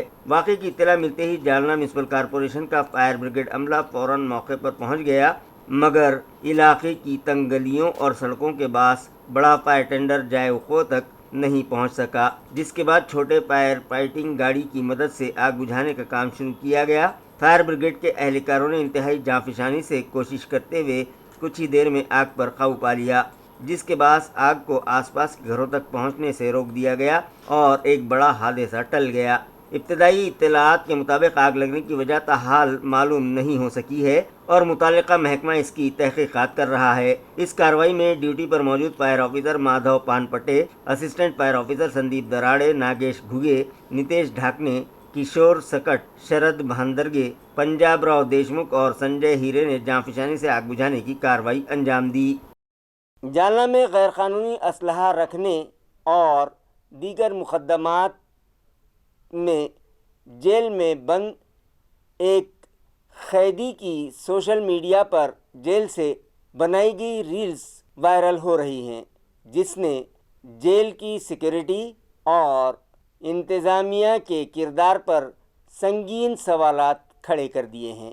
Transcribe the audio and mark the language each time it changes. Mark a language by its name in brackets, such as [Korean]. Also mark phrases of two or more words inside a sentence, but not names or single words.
[Urdu] واقعے کی اطلاع ملتے ہی جالنہ میونسپل کارپوریشن کا [English] fire brigade [Urdu] عملہ فوراً موقع پر پہنچ گیا، مگر علاقے کی تنگ گلیوں اور سڑکوں کے باس بڑا [English] fire tender [Urdu] جائے وقت تک نہیں پہنچ سکا، جس کے بعد چھوٹے [English] fire fighting [Urdu] گاڑی کی مدد سے آگ بجھانے کا کام شروع کیا گیا. [English] fire brigade [Urdu] کے اہلکاروں نے انتہائی جانفشانی سے کوشش کرتے ہوئے کچھ ہی دیر میں آگ پر قابو پا لیا. جس کے باعث آگ کو آس پاس کے گھروں تک پہنچنے سے روک دیا گیا اور ایک بڑا حادثہ ٹل گیا۔ ابتدائی اطلاعات کے مطابق آگ لگنے کی وجہ تاحال معلوم نہیں ہو سکی ہے اور متعلقہ محکمہ اس کی تحقیقات کر رہا ہے۔ اس کارروائی میں ڈیوٹی پر موجود فائر آفیسر مادھو پان پٹے، اسسٹنٹ فائر آفیسر سندیپ دراڑے، ناگیش گھگے، نتیش ڈھاکنے، کشور سکٹ، شرد بہندرگے، پنجاب راؤ دیشمکھ اور سنجے ہیرے نے جانفشانی سے آگ بجھانے کی کارروائی انجام دی۔ جالنہ میں غیر قانونی اسلحہ رکھنے اور دیگر مقدمات میں جیل میں بند ایک قیدی کی سوشل میڈیا پر جیل سے بنائی گئی ریلز وائرل ہو رہی ہیں، جس نے جیل کی سیکورٹی اور انتظامیہ کے کردار پر سنگین سوالات کھڑے کر دیے ہیں۔